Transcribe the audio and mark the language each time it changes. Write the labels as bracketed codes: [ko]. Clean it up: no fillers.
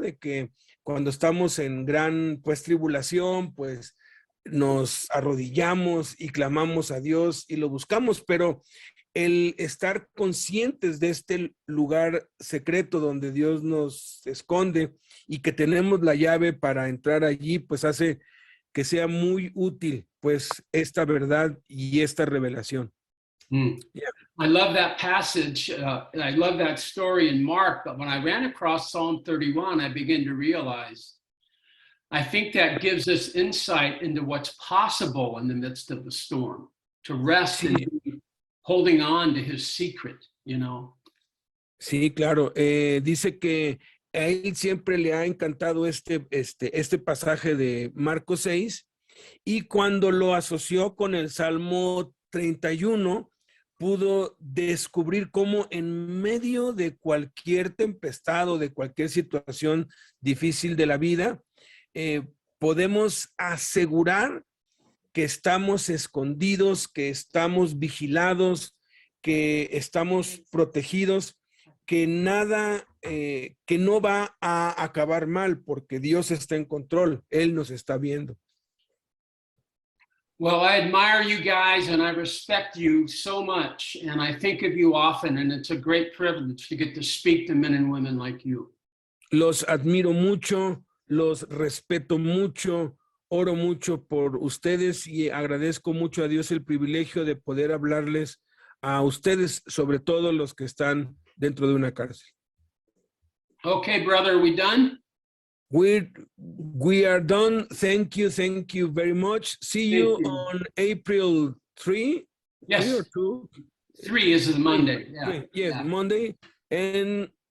[es] De que cuando estamos en gran, pues, tribulación, pues, nos arrodillamos y clamamos a Dios y lo buscamos, pero el estar conscientes de este lugar secreto donde Dios nos esconde y que tenemos la llave para entrar allí, pues hace que sea muy útil, pues, esta verdad y esta revelación. [en] Yeah. I love that passage. I love that story in Mark, but when I ran across Psalm 31, I began to realize I think that gives us insight into what's possible in the midst of the storm, to rest and be holding on to his secret, you know. [es] Sí, claro. Dice que a él siempre le ha encantado este pasaje de Marcos 6 y cuando lo asoció con el Salmo 31, pudo descubrir cómo en medio de cualquier tempestad o de cualquier situación difícil de la vida, podemos asegurar que estamos escondidos, que estamos vigilados, que estamos protegidos, que nada, que no va a acabar mal porque Dios está en control, Él nos está viendo. [en] Well, I admire you guys and I respect you so much, and I think of you often, and it's a great privilege to get to speak to men and women like you. [es] Los admiro mucho, los respeto mucho, oro mucho por ustedes y agradezco mucho a Dios el privilegio de poder hablarles a ustedes, sobre todo los que están dentro de una cárcel. [en] Okay, brother, are we done? We are done. Thank you very much. See you on April 3. Yes. 3 or 2? 3 is a Monday. Yeah. 3. Yes, Monday. And